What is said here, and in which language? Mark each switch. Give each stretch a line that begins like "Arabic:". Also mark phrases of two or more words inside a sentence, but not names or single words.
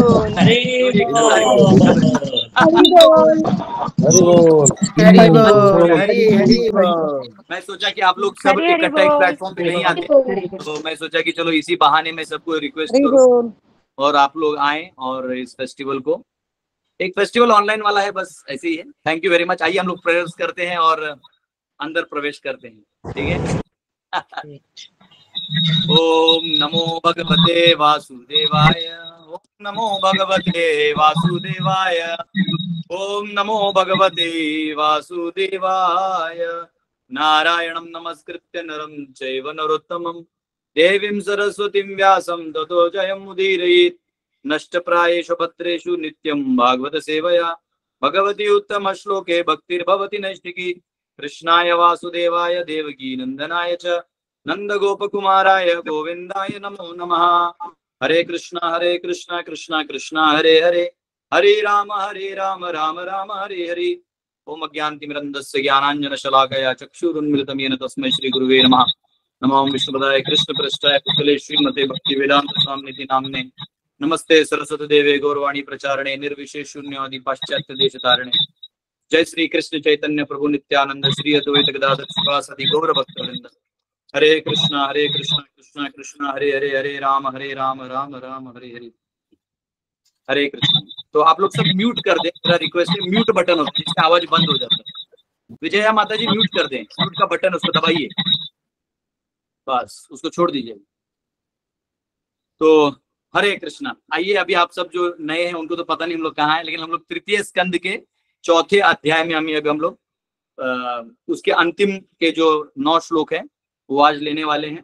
Hindi: मैं सोचा कि आप लोग सब इकट्ठा एक प्लेटफॉर्म पे नहीं आते, तो मैं सोचा कि चलो इसी बहाने में सबको रिक्वेस्ट करूं और आप लोग आए और इस फेस्टिवल को, एक
English: festival online
Hindi: वाला है, बस ऐसे ही है।
English: thank you very much.
Hindi: आइए हम लोग प्रेयर्स करते हैं और अंदर प्रवेश करते हैं, ठीक है।
Sanskrit: ओम नमो भगवते वासुदेवाय, ओम नमो भगवते वासुदेवाय, ओम नमो भगवते वासुदेवाय। नारायणं नमस्कृत्य नरं चैव नरोत्तमं देवीं सरस्वतीं व्यासं ततो जयमुदीरयेत्। नष्टप्रायेषु भद्रेषु नित्यं भागवत सेवया भगवती उत्तम श्लोके भक्तिर्भवति नैष्ठिकी। कृष्णाय वासुदेवाय देवकी नंदनाय च नंद गोपकुमाराय गोविंदाय नमो नमः। हरे कृष्णा कृष्णा कृष्णा हरे हरे, हरे राम राम राम हरे हरे। ओम अज्ञानतिमिरन्धस्य ज्ञानाञ्जनशलाकया चक्षुरुन्मिलितं येन तस्मै श्रीगुरुवे नमः। नमो विष्णुपदाय कृष्णपृष्ठाय कुशले श्रीमते भक्तिवेदान्त स्वामिनिति नाम्ने। नमस्ते सरस्वती देवे गौरवाणी प्रचारणे निर्विशेष शून्यवादी पाश्चात्य देश तारणे। जय श्री कृष्ण चैतन्य प्रभु नित्यानंद श्री अद्वैत गदाधर शिवासादि गौर भक्तवृंद। हरे कृष्णा कृष्णा कृष्णा हरे हरे, हरे राम राम राम हरे हरे। हरे कृष्ण।
Hindi: तो आप लोग सब म्यूट कर दें, मेरा रिक्वेस्ट है।
English: mute button
Hindi: होता है जिससे आवाज बंद हो जाता है। विजया माता जी म्यूट कर दें, म्यूट का बटन उसको दबाइए, बस उसको छोड़ दीजिए। तो
Sanskrit: हरे कृष्णा।
Hindi: आइए, अभी आप सब जो नए हैं उनको तो पता नहीं हम लोग कहाँ हैं, लेकिन हम लोग तृतीय स्कंद के चौथे अध्याय में अभी हम लोग उसके अंतिम के जो 9 श्लोक है वो आज लेने वाले हैं।